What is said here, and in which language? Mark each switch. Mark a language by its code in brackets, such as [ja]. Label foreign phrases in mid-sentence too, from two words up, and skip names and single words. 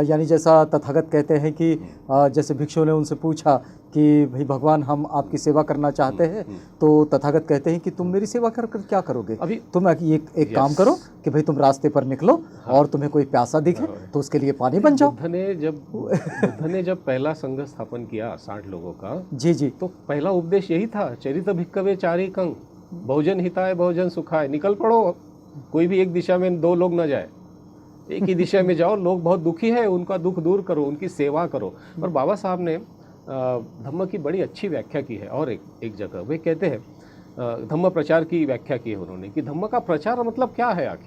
[hi] यानी जैसा तथागत कहते हैं कि जैसे भिक्षुओं ने उनसे पूछा कि भाई भगवान, हम आपकी सेवा करना चाहते हैं, तो तथागत कहते हैं कि तुम मेरी सेवा कर क्या करोगे? अभी तुम एक काम करो कि भाई तुम रास्ते पर निकलो, और तुम्हें कोई प्यासा दिखे तो उसके लिए पानी बन जाओ। बुद्ध ने जब पहला संघ स्थापन किया 60 लोगों का, जी, तो पहला उपदेश यही था, [pi] चरित भिक्खवे चारिकं, बहुजन हिताय बहुजन सुखाय। [hi] निकल पड़ो, कोई भी एक दिशा में 2 लोग न जाए, एक ही दिशा में जाओ, लोग बहुत दुखी है, उनका दुख दूर करो, उनकी सेवा करो। और बाबा साहब ने धम्म की बड़ी अच्छी व्याख्या की है। और एक जगह वे कहते हैं, धम्म प्रचार की व्याख्या की है उन्होंने, कि धम्म का प्रचार मतलब क्या है आखिर।